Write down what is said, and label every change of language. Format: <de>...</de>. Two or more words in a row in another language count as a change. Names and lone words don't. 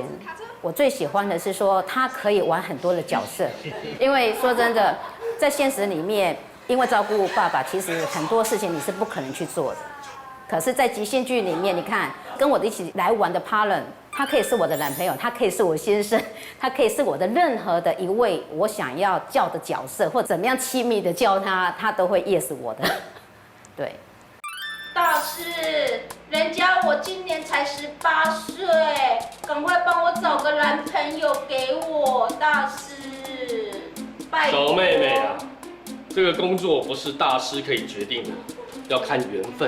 <zh>我最喜歡的是說，他可以玩很多的角色，因為說真的，在現實裡面，因為照顧爸爸，其實很多事情你是不可能去做的。可是，在即興劇裡面，你看跟我一起來玩的 partner， 他可以是我的男朋友，他可以是我先生，他可以是我的任何的一位我想要叫的角色，或怎麼樣親密的叫他，他都會 yes 我的。對。大師，人家我今年才18歲，趕快幫我找個男朋友給我，大師，拜託。小妹妹啊，這個工作不是大師可以決定的，要看緣分。</zh>